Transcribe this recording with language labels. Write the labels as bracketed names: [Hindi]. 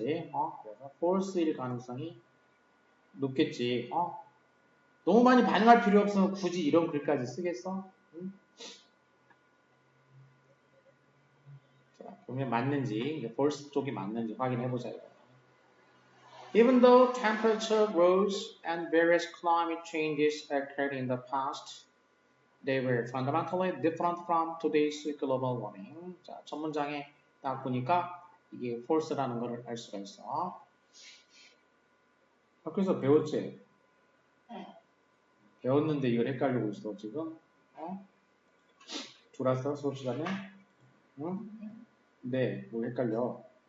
[Korean] 그래서 false일 가능성이 높겠지. 너무 많이 반응할 필요 없으면 굳이 이런 글까지 쓰겠어? 응? 자, 보면 맞는지, false 쪽이 맞는지 확인해보자. [English] Even though temperature rose and various climate changes occurred in the past, they were fundamentally different from today's global warming. [Korean] 자, 첫 문장에 딱 보니까 이게 false라는 걸 알 수가 있어. 학교에서 배웠지? 네. 배웠는데 이걸 헷갈리고 있어, 지금? 들어왔어, 수업 시간에? 응? 네, 뭐 헷갈려?